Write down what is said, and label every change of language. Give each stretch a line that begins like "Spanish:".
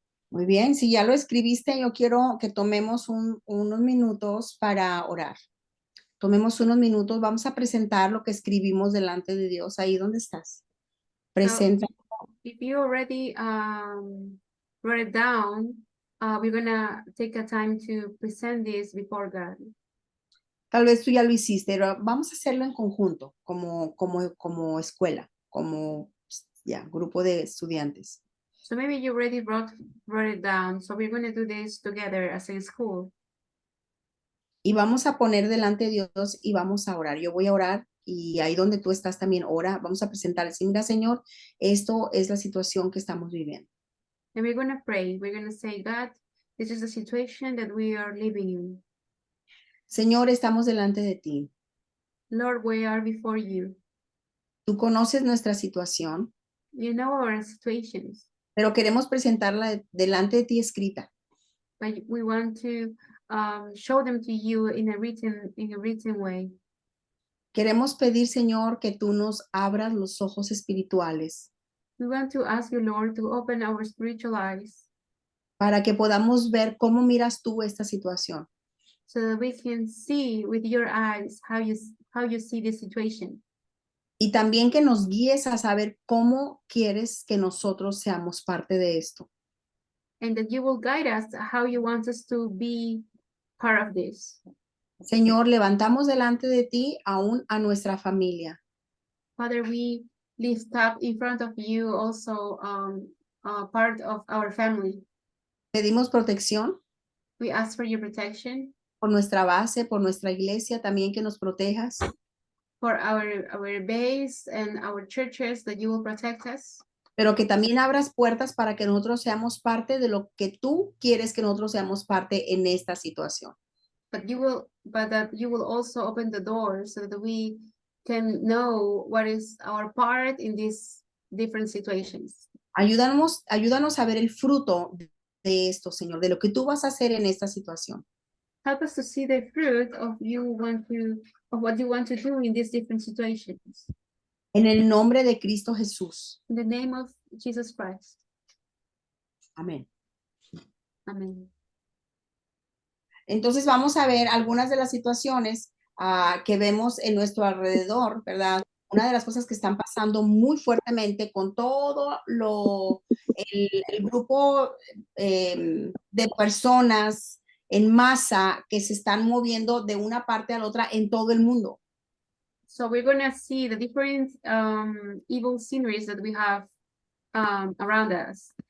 Spanish: Muy bien, si ya lo escribiste, yo quiero que tomemos unos minutos para orar. Tomemos unos minutos, vamos a presentar lo que escribimos delante de Dios. Ahí donde estás. Presenta.
English: If you already wrote it down, we're gonna take a time to present this before God.
Spanish: Tal vez tú ya lo hiciste, pero vamos a hacerlo en conjunto, como escuela, como ya, grupo de estudiantes.
English: So maybe you already wrote it down. So we're gonna do this together as a school.
Spanish: Y vamos a poner delante de Dios y vamos a orar. Yo voy a orar y ahí donde tú estás también ora. Vamos a presentar, decir, mira Señor, esto es la situación que estamos viviendo.
English: And we're gonna pray. We're gonna say, God, this is the situation that we are living in.
Spanish: Señor, estamos delante de ti.
English: Lord, we are before you.
Spanish: Tú conoces nuestra situación,
English: You know our situations,
Spanish: pero queremos presentarla delante de ti escrita.
English: but we want to show them to you in a written way.
Spanish: Queremos pedir, Señor, que tú nos abras los ojos espirituales
English: We want to ask you, Lord, to open our spiritual eyes
Spanish: para que podamos ver cómo miras tú esta situación.
English: so that we can see with your eyes how you see the situation.
Spanish: Y también que nos guíes a saber cómo quieres que nosotros seamos parte de esto.
English: And that you will guide us how you want us to be part of this.
Spanish: Señor, levantamos delante de ti aún a nuestra familia.
English: Father, we lift up in front of you also part of our family.
Spanish: Pedimos protección
English: We ask for your protection
Spanish: por nuestra base, por nuestra iglesia, también que nos protejas.
English: for our base and our churches, that you will protect us.
Spanish: Pero que también abras puertas para que nosotros seamos parte de lo que tú quieres que nosotros seamos parte en esta situación.
English: But that you will also open the doors so that we can know what is our part in these different situations.
Spanish: Ayúdanos a ver el fruto de esto, Señor, de lo que tú vas a hacer en esta situación.
English: Help us to see the fruit of what you want to do in these different situations.
Spanish: En el nombre de Cristo Jesús.
English: In the name of Jesus Christ.
Spanish: Amén.
English: Amen.
Spanish: Entonces vamos a ver algunas de las situaciones que vemos en nuestro alrededor, ¿verdad? Una de las cosas que están pasando muy fuertemente con todo el grupo de personas en masa que se están moviendo de una parte a la otra en todo el mundo.
English: So we're going to see the different evil sceneries that we have around us.